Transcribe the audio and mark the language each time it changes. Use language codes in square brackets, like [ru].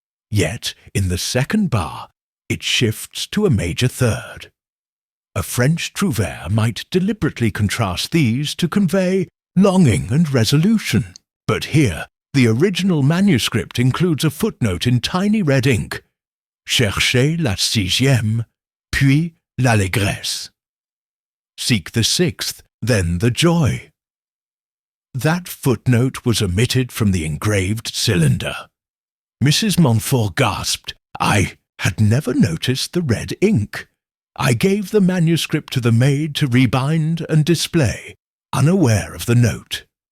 [en] Yet, in the second bar, it shifts to a major third. A French trouvère might deliberately contrast these to convey longing and resolution. But here, the original manuscript includes a footnote in tiny red ink. [fr] Cherchez la sixième, puis l'allégresse. [en] Seek the sixth, then the joy." That footnote was omitted from the engraved cylinder. Mrs. Montfort gasped. "I had never noticed the red ink. I gave the manuscript to the maid to rebind and display, unaware of the note."